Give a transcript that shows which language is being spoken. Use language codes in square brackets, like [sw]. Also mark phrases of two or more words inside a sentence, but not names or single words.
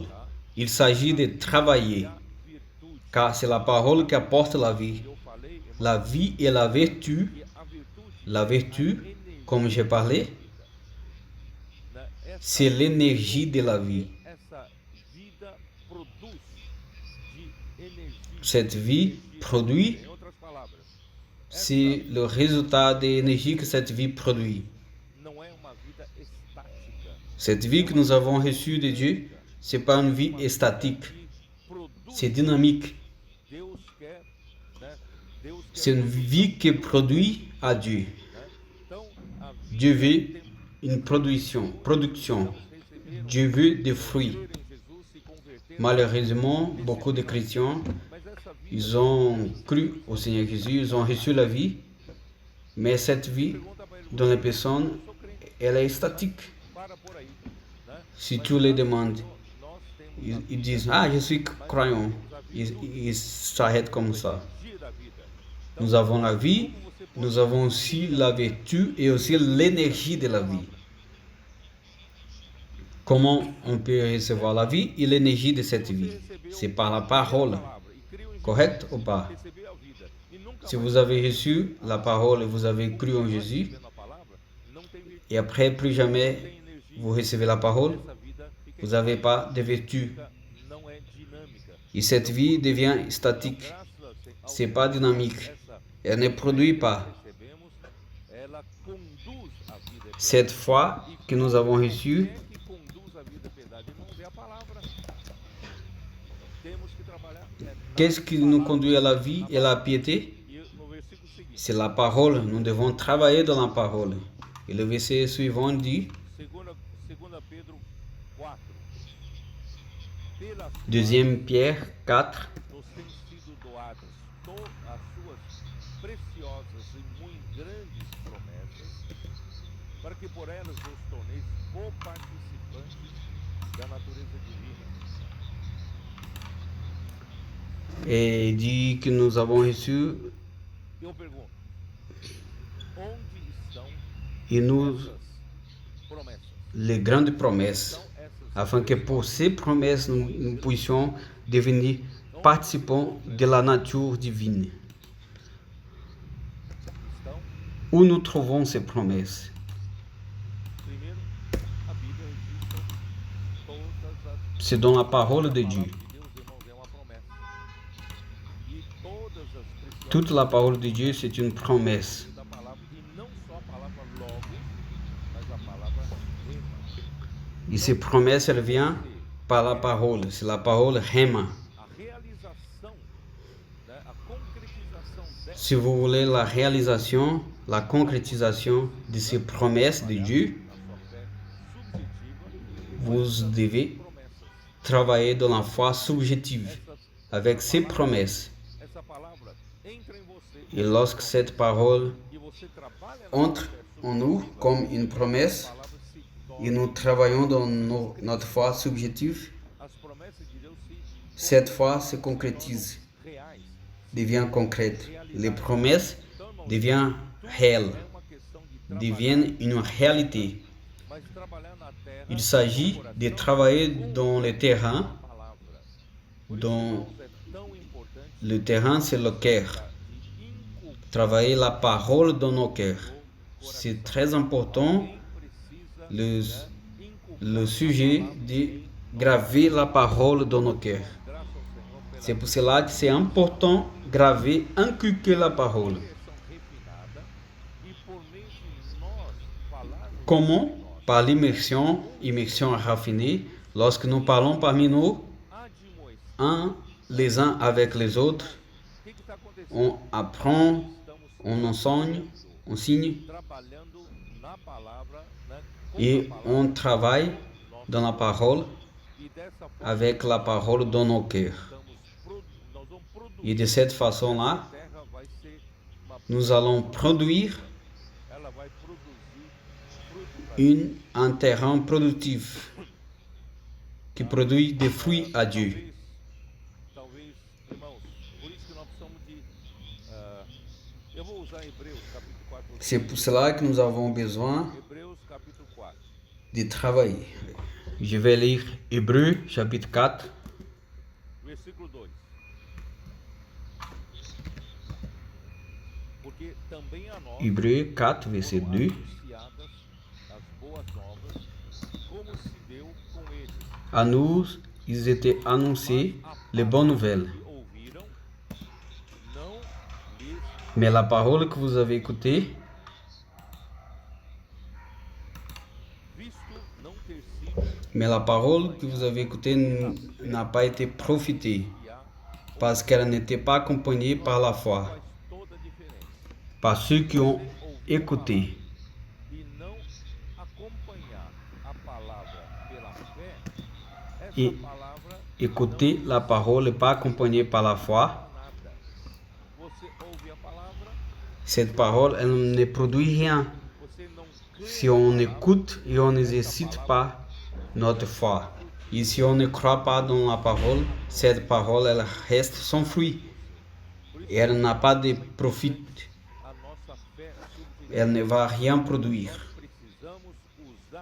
[fr] Il s'agit de travailler, [pt] A virtude, [fr] car c'est la parole qui apporte la vie. [pt] eu falei, irmão, [fr] La vie et la vertu, [pt] que a virtude, [fr] la vertu, comme j'ai parlé, [pt] né, essa, [fr] c'est l'énergie de la vie. [pt] essa vida produz de energia. [fr] Cette vie produit, [pt] Em outras palavras, [fr] c'est le résultat de l'énergie que cette vie produit. [pt] não é uma vida estática. [fr] Cette vie que nous avons reçue de Dieu, c'est pas une vie statique, [pt] Que produz. [fr] c'est dynamique. [pt] Deus quer, né? Deus quer [fr] C'est une vie qui produit à Dieu. [pt] né? Então, a vida [fr] Dieu veut une production. [pt] receberam, [fr] Dieu veut des fruits. [pt] crer em Jesus, se converter, [fr] Malheureusement, beaucoup de chrétiens, [pt] mas essa vida, [fr] ils ont cru au Seigneur Jésus, ils ont reçu la vie, mais cette vie [pt] pergunta para ele, [fr] dans les personnes, [pt] eu sou crente, [fr] elle est statique. [pt] para por aí, né? [fr] Si tu les demandes, [pt] Nós temos [fr] ils disent, ah, je suis croyant. Ils s'arrêtent comme ça. [pt] a energia da vida. [fr] Nous avons la vie, nous avons aussi la vertu et aussi l'énergie de la vie. Comment on peut recevoir la vie et l'énergie de cette vie? C'est par la parole. [pt] Palavra, e criam em [fr] Correct ou pas? [pt] recebeu a vida. E nunca [fr] Si vous avez reçu la parole et vous avez cru en Jésus, [pt] recebendo a palavra, não tem virtude, [fr] et après plus jamais [pt] tem energia. [fr] vous recevez la parole, [pt] Essa vida fica [fr] vous n'avez pas de vertu. [pt] estática, não é dinâmica. [fr] Et cette vie devient statique. [pt] Graças ao [fr] C'est pas dynamique. [pt] essa [fr] Elle ne produit pas. [pt] recebemos, ela conduz a vida. [fr] Cette foi que nous avons reçue, [pt] Quem é que conduz a vida piedade? Irmãos, é a palavra. Temos que trabalhar. [fr] qu'est-ce qui nous conduit à la vie et à la piété? [pt] E no versículo seguinte, [fr] C'est la parole. Nous devons travailler dans la parole. Et le verset suivant dit, [pt] 2 Pedro 4. Pelas [fr] 2 Pierre 4, [pt] nos têm sido doadas as suas preciosas e muito grandes promessas, para que por elas vos torneis co-participantes da natureza divina. [fr] et dit que nous avons reçu [pt] Eu pergunto, onde estão [fr] et nous [pt] essas promessas? [fr] les grandes promesses, [pt] São essas [fr] afin que pour ces promesses, nous puissions devenir participants de la nature divine. [pt] estão, [fr] Où nous trouvons ces promesses? [pt] primeiro, a Bíblia registra todas as [fr] C'est dans la parole de Dieu. [pt] palavras de Deus, irmãos, é uma promessa. E todas as preciosas [fr] Toute la parole de Dieu, c'est une promesse. [pt] da palavra, e não só a palavra logo, mas a palavra rema. [fr] Et ces promesses, elles viennent par la parole. C'est la parole Rema. [pt] A realização, né, a concretização dessa [fr] Si vous voulez la réalisation, la concrétisation de ces promesses de Dieu, [pt] na sua fé subjetiva, [fr] vous devez [pt] promessas. [fr] travailler dans la foi subjective avec ces promesses. [pt] Essa palavra entra em você [fr] Et lorsque cette parole [pt] e você trabalha na [fr] entre [pt] fé [fr] en nous comme une promesse, [pt] palavra se [fr] et [pt] torna. [fr] nous travaillons dans notre foi subjective, [pt] As promessas de Deus se [fr] cette foi se concrétise, [pt] reais. [fr] devient concrète. Les promesses deviennent réelles, [pt] É uma questão de trabalhar, [fr] deviennent une réalité. [pt] mas trabalhar na terra [fr] Il s'agit de travailler dans le terrain. [pt] a palavra. [fr] Dans [pt] É tão importante [fr] le terrain, c'est le cœur. [pt] de inculcar. [fr] Travailler la parole dans nos cœurs. C'est très important, [pt] Quem precisa [fr] le sujet de graver la parole dans nos cœurs. [pt] graças ao Senhor pela [fr] C'est pour cela que c'est important graver, inculquer la parole. [pt] direção refinada e por meio de nós falarmos [fr] Comment? Par l'immersion, immersion raffinée. Lorsque nous parlons parmi nous, [pt] admoestar. [fr] les uns avec les autres, [pt] O que está acontecendo? [fr] on apprend, [pt] Estamos [fr] on enseigne, on signe [pt] trabalhando na palavra, né, com [fr] et [pt] a palavra, [fr] on travaille dans la parole [pt] e dessa forma [fr] avec la parole dans nos cœurs. [pt] nós vamos produzir. [fr] Et de cette façon-là, [pt] A terra vai ser uma, [fr] nous allons produire [pt] ela vai produzir fruto pra [fr] un terrain productif qui produit des fruits à Dieu. [pt] talvez, irmãos, por isso que nós precisamos de Eu vou usar Hebreus capítulo 4. [fr] C'est pour cela que nous avons besoin [pt] Hebreus capítulo 4. [fr] de travailler. Je vais lire Hébreux chapitre 4, [pt] Versículo 2. Porque também a nós [fr] Hébreux 4, verset [pt] foram [fr] 2. [pt] anunciadas as boas novas, como se deu com eles. [fr] À nous, ils étaient annoncés les bonnes nouvelles. [pt] Que ouviram, não lhes [fr] Mais la parole que vous avez écoutée, [pt] visto não ter sido [fr] mais la parole que vous avez écoutée n'a pas été profitée, [pt] e há, [fr] parce qu'elle n'était pas accompagnée par la foi, [pt] faz toda a diferença. [fr] par ceux qui ont écouté. [pt] E não acompanhar a palavra pela fé, essa E palavra [fr] écouter la parole n'est pas accompagnée par la foi. [pt] nada. Você ouve a palavra, [fr] Cette parole, elle ne produit rien [pt] você não crê [fr] si on écoute et on n'exerce pas notre foi. Et si on ne croit pas dans la parole, cette parole, elle reste sans fruit. Et elle n'a pas de profit. [pt] a nossa fé subjetiva. [fr] Elle ne va rien produire. [pt] Precisamos usar